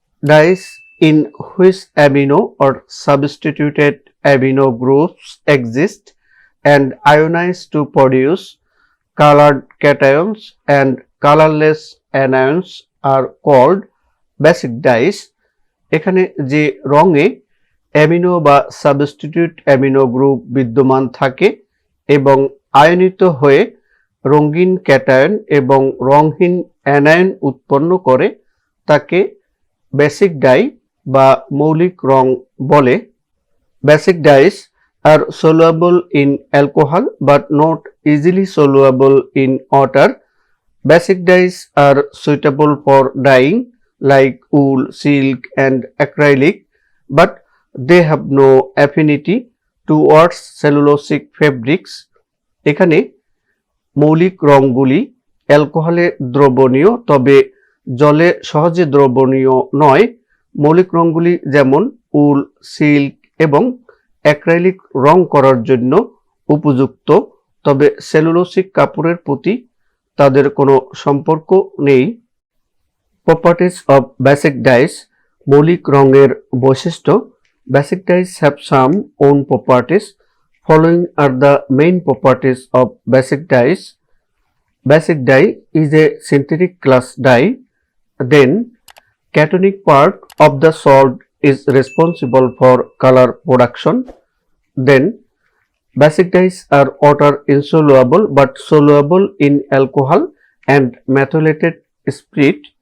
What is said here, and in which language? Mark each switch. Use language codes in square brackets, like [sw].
[en] Dyes in which amino or substituted amino groups exist and ionize to produce colored cations and colorless anions are called basic dyes. [bn] এখানে যে রঙে amino বা substitute amino group বিদ্যমান থাকে এবং আয়নিত হয়ে রঙিন ক্যাটায়ন এবং রঙহীন অ্যানায়ন উৎপন্ন করে তাকে বেসিক ডাই বা মৌলিক রং বলে। [en] Basic dyes আর soluble in alcohol but not easily soluble in water. Basic dyes are suitable for dyeing like wool, silk and acrylic, but they have no affinity towards cellulosic fabrics. [bn] এখানে মৌলিক রঙগুলি অ্যালকোহলে দ্রবণীয় তবে জলে সহজে দ্রবণীয় নয়। মৌলিক রঙগুলি যেমন উল, সিল্ক এবং অ্যাক্রাইলিক রং করার জন্য উপযুক্ত, তবে সেলুলোসিক কাপড়ের প্রতি তাদের কোনো সম্পর্ক নেই। [en] Properties of basic dyes. [bn] মৌলিক রঙের বৈশিষ্ট্য। [en] Basic dyes have some own properties. Following are the main properties of basic dyes. Basic dye is a synthetic class dye. Then cationic part of the salt is responsible for color production. Then basic dyes are water insoluble but soluble in alcohol and methylated spirit.